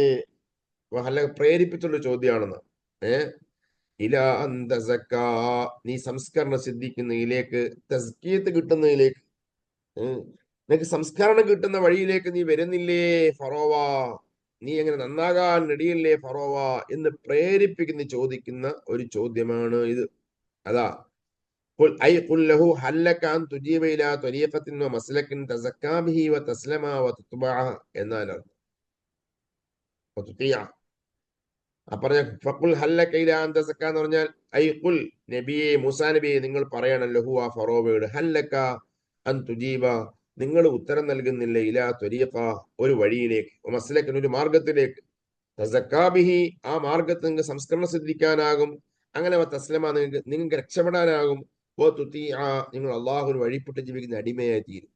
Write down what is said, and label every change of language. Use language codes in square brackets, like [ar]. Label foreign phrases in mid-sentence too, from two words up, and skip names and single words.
[ml] ഹല്ലക പ്രേരിപ്പിച്ചുള്ള ചോദ്യമാണെന്ന്. [ar] إلى أن تزكى, [ml] നീ സംസ്കരണം സിദ്ധിക്കുന്നതിലേക്ക്, തസ്കിയത്ത് കിട്ടുന്നതിലേക്ക്, നിനക്ക് സംസ്കരണം കിട്ടുന്ന വഴിയിലേക്ക് നീ വരുന്നില്ലേ ഫറോവ? നീ എങ്ങനെ നന്നാകാൻ റെഡിയല്ലേ ഫറോവ എന്ന് പ്രേരിപ്പിക്കുന്ന ചോദിക്കുന്ന ഒരു ചോദ്യമാണ് ഇത്. [ar] അതാ قل له هل لك أن تجيب إلى طريقة ومسلك تزكى به وتسلم وتتبع എന്നാൽ [ml] പറഞ്ഞ [ar] فقل هل لك إلى أن تزكى [ml] എന്ന് പറഞ്ഞാൽ [ar] أي قل [ml] നബിയെ, മൂസാ നബിയെ നിങ്ങൾ പറയണം ലഹു ആ ഫറോവയോട് [ar] هل لك أن تجيب [ml] നിങ്ങൾ ഉത്തരം നൽകുന്നില്ല [ar] إلى طريقة [ml] ഒരു വഴിയിലേക്ക്, മസ്ലക്കൻ ഒരു മാർഗത്തിലേക്ക്, [ar] تزكى به [ml] ആ മാർഗത്തിൽ നിങ്ങൾക്ക് സംസ്കരണം സിദ്ധിക്കാനാകും, അങ്ങനെ തസ്ലമ നിങ്ങൾക്ക് രക്ഷപ്പെടാനാകും, നിങ്ങൾ അള്ളാഹുവിന് വഴിപ്പെട്ട് ജീവിക്കുന്ന അടിമയായി തീരും.